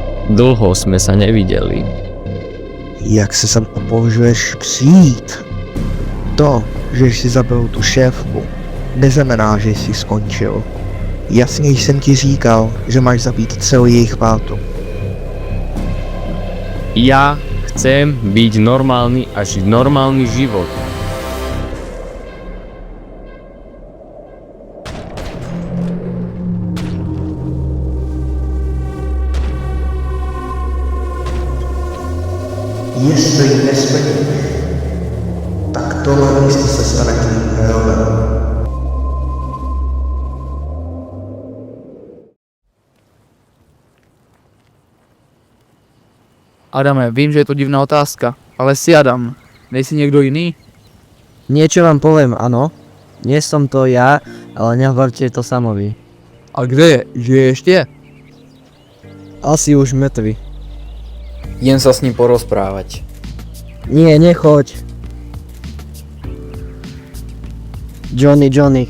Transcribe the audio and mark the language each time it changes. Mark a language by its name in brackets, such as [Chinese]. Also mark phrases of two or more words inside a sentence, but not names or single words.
[Slovak] Dlho sme sa nevideli. [Czech] Jak se sem opovažuješ přijít? To, že jsi zabil tu šéfku, neznamená, že jsi skončil. Jasně jsem ti říkal, že máš zabít celou jejich pátu. [Slovak] Ja chcem byť normálny a žiť normálny život. [Czech] Jestli ji nesplníš, tak tohle místo se stane tvým hrovem. Adame, vím, že je to divná otázka, ale si Adam, nejsi někdo jiný? [Slovak] Niečo vám poviem, áno. Nie som to ja, ale nehovorte to samovi. A kde je? Žije ešte? Asi už mŕtvy. Idem sa s ním porozprávať. Nie, nechoď. Johnny.